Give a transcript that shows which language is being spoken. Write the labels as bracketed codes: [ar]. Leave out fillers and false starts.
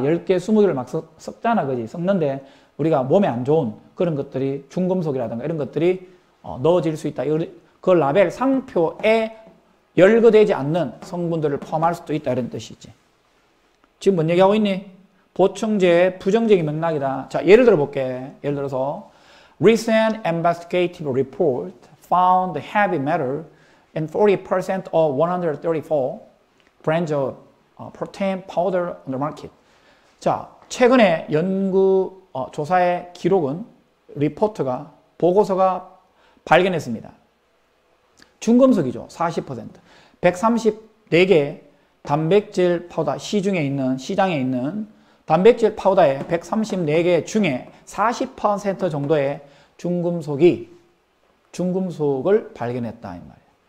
[ko] 10개, 20개를 막 섞잖아. 그지? 섞는데 우리가 몸에 안 좋은 그런 것들이 중금속이라든가 이런 것들이 넣어질 수 있다. 그 라벨 상표에 열거되지 않는 성분들을 포함할 수도 있다. 이런 뜻이지. 지금 뭔 얘기하고 있니? 보충제의 부정적인 맥락이다. 자, 예를 들어 볼게. 예를 들어서 [en] Recent investigative report found heavy metal in 40% of 134 brands of protein powder on the market. [ko] 자, 최근에 연구 조사의 기록은 리포트가 보고서가 발견했습니다. 중금속이죠. 40%. 134개 단백질 파우더 시장에 있는 단백질 파우더의 134개 중에 40% 정도의 중금속을 발견했다 이 말이에요.